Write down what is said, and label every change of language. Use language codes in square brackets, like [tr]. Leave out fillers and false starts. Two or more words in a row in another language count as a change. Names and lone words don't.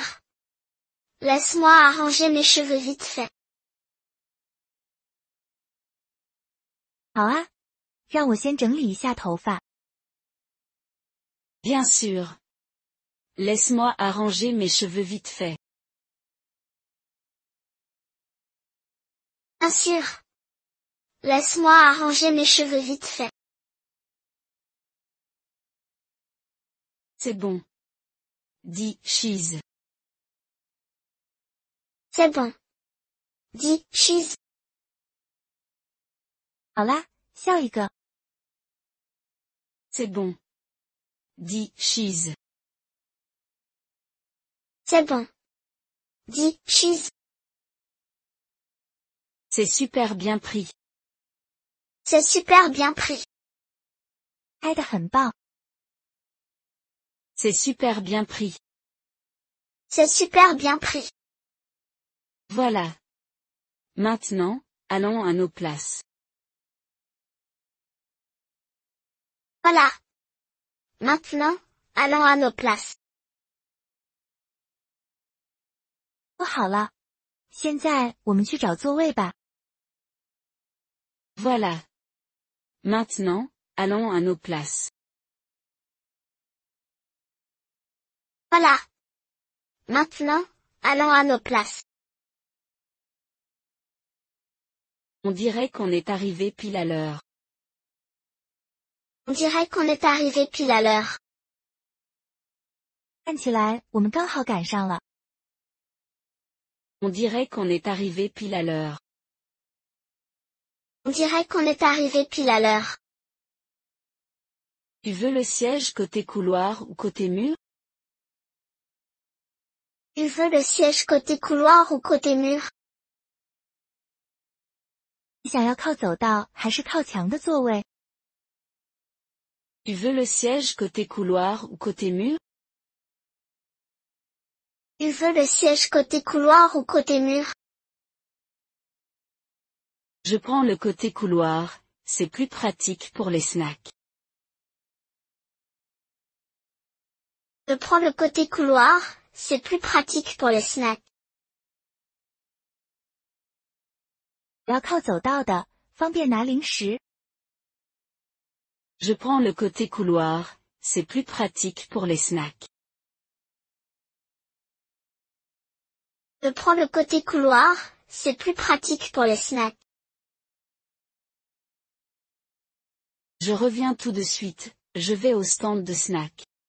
[fr] Laisse-moi arranger mes cheveux vite fait. [zh] 好啊，让我先整理一下头发。 [fr] Bien sûr. Laisse-moi arranger mes cheveux vite fait. Bien sûr. Laisse-moi arranger mes cheveux vite fait. C'est bon. Dis cheese. C'est bon. Dis cheese. [zh] 好啦，笑一个。 [fr] C'est bon. Dis cheese. C'est bon. Dis cheese. C'est super bien pris. C'est super bien pris. [zh] 拍得很棒。 [fr] C'est super bien pris. C'est super bien pris. Voilà. Maintenant, allons à nos places. Voilà. Maintenant, allons à nos places. [zh] 说好了，现在我们去找座位吧。 [fr] Voilà. Maintenant, allons à nos places. Voilà. Maintenant, allons à nos places. On dirait qu'on est arrivé pile à l'heure. On dirait qu'on est arrivé pile à l'heure. [zh] 看起来我们刚好赶上了。 [fr] On dirait qu'on est arrivé pile à l'heure. On dirait qu'on est arrivé pile à l'heure. Tu veux le siège côté couloir ou côté mur? Tu veux le siège côté couloir ou côté mur? [zh] 你想要靠走道还是靠墙的座位？ [fr] Tu veux le siège côté couloir ou côté mur? Tu veux le siège côté couloir ou côté mur? Je prends le côté couloir, c'est plus pratique pour les snacks. Je prends le côté couloir, c'est plus pratique pour les snacks. [zh] 我要靠走道的，方便拿零食。 [fr] Je prends le côté couloir, c'est plus pratique pour les snacks. Je prends le côté couloir, c'est plus pratique pour les snacks. Je reviens tout de suite, je vais au stand de snacks.